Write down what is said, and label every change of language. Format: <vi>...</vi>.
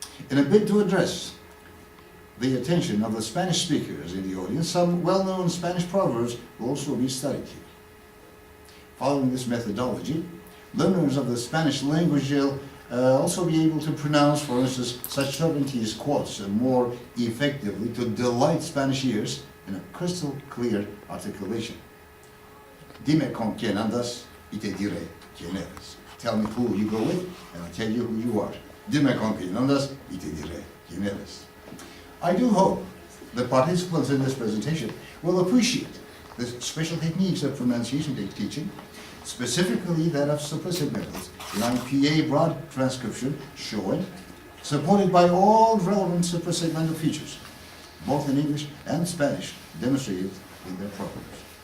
<en>In a bid to address the attention of the Spanish speakers in the audience, some well-known Spanish proverbs will also be studied here. Following this methodology, learners of the Spanish language will also be able to pronounce, for instance, such Cervantes quotes more effectively to delight Spanish ears in a crystal clear articulation.</en> <es>Dime con quién andas y te diré quién eres.</es> <en>Tell me who you go with and I'll tell you who you are.</en> <es>Dime con quién andas y te diré quién eres.</es> <en>I do hope the participants in this presentation will appreciate the special techniques of pronunciation teaching, specifically that of suprasegmentals in IPA broad transcription showing, supported by all relevant suprasegmental features, both in English and Spanish, demonstrated in their proverbs.</en>